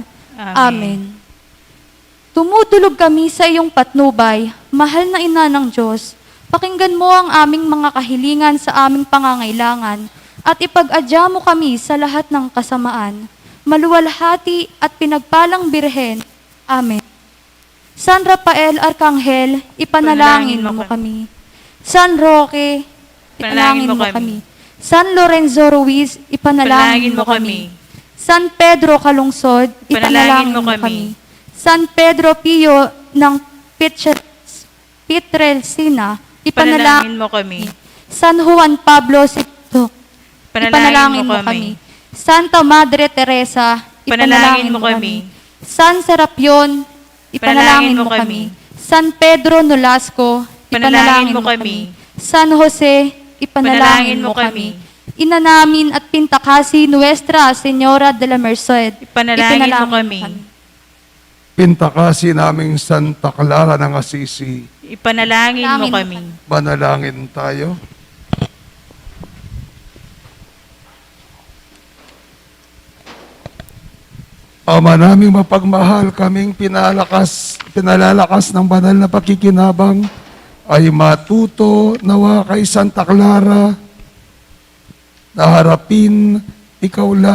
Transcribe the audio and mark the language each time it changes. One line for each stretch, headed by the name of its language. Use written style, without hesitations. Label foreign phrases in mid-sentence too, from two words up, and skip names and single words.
Filipino: Amen. Tumutulog kami sa iyong patnubay, mahal na Ina ng Diyos. Pakinggan mo ang aming mga kahilingan sa aming pangangailangan at ipag-adya mo kami sa lahat ng kasamaan. Maluwalhati at pinagpalang Birhen. Amen. San Rafael Arcangel, ipanalangin mo kami. San Roque, ipanalangin mo kami. San Lorenzo Ruiz, ipanalangin mo kami. San Pedro Calungsod, ipanalangin mo kami. San Pedro Pio ng Pietrelcina, ipanalangin mo kami. San Juan Pablo II, ipanalangin mo kami. Santa Madre Teresa, ipanalangin mo kami. San Serapion, ipanalangin mo kami. San Pedro Nolasco, ipanalangin mo kami. San Jose, ipanalangin mo kami. Ina namin at Pintakasi Nuestra Señora de la Merced, Ipanalangin mo kami. Pintakasi naming Santa Clara ng Assisi, Ipanalangin mo kami. manalangin tayo. Ama naming mapagmahal, kaming pinalalakas ng banal na pakikinabang ay matuto nawa kay Santa Clara na harapin ikaw